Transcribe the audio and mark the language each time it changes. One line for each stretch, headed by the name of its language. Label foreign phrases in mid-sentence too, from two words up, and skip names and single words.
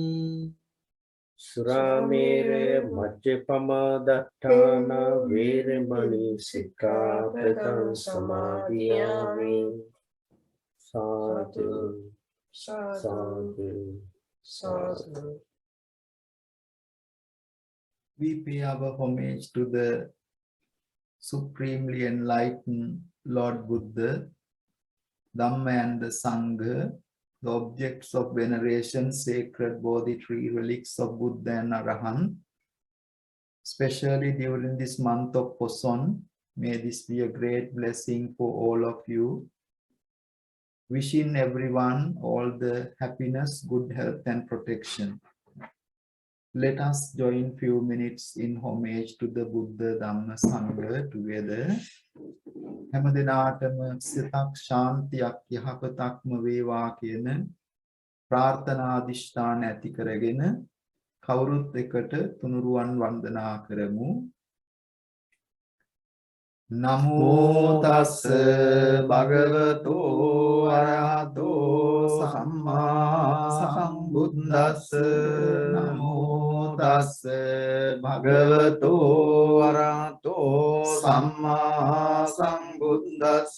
Pali: Suramere majjapamādaṭṭhāna veramani sikkhapadang samadhiyami. Sadhu, sadhu, sadhu.
English: We pay our homage to the supremely enlightened Lord Buddha, Dhamma and the Sangha, the objects of veneration, sacred Bodhi tree relics of Buddha and Arahant. Especially during this month of Poson, may this be a great blessing for all of you. Wishing everyone all the happiness, good health and protection. Let us join few minutes in homage to the Buddha Dhamma Sangha together.
Sinhala: හැම දිනාටම සිතක් ශාන්තියක් යහපතක්ම වේවා කියන ප්‍රාර්ථනා අධිෂ්ඨාන ඇති කරගෙන කවුරුත් එකට තුනුරුවන් වන්දනා කරමු.
Pali: නමෝ තස්ස භගවතෝ අරහතෝ සම්මා සම්බුද්දස්ස. නමෝ තස්ස භගවතෝ අරහතෝ සම්මා සම්බුද්දස්ස.